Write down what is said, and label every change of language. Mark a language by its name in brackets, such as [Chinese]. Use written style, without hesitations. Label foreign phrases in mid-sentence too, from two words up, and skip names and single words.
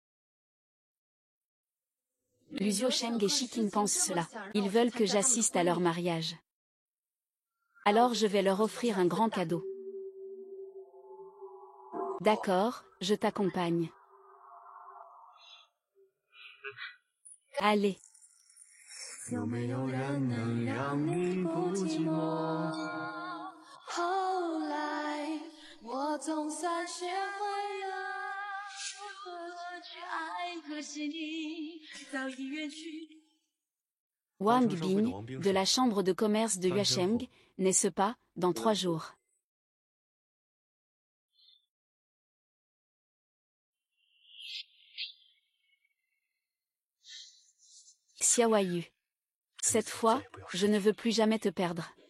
[French] Lu Xiaosheng et Shiking pensent cela. Ils veulent que j'assiste à leur mariage. Alors je vais leur offrir un grand cadeau. D'accord, je t'accompagne. Allez. [Chinese] 有没有人能让你不寂寞？后来我总算学会了如何去爱，可惜你早已远去。 [French] Wang Bing, de la chambre de commerce de Yuesheng, n'est-ce pas, dans 3 jours. Xiaoyu. Cette fois, je ne veux plus jamais te perdre.